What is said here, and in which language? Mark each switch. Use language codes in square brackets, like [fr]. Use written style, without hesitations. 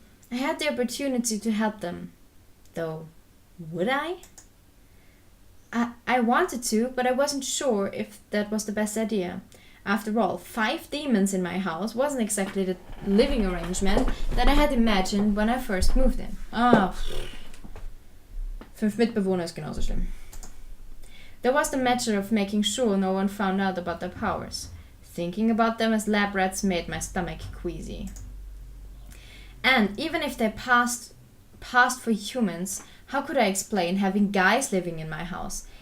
[en] I had the opportunity to help them. Though, would I? I wanted to, but I wasn't sure if that was the best idea. After all, 5 demons in my house wasn't exactly the living arrangement that I had imagined when I first moved in. [de] 5 Mitbewohner ist genauso schlimm. [en] There was the matter of making sure no one found out about their powers. Thinking about them as lab rats made my stomach queasy. And even if they passed for humans, how could I explain having guys living in my house?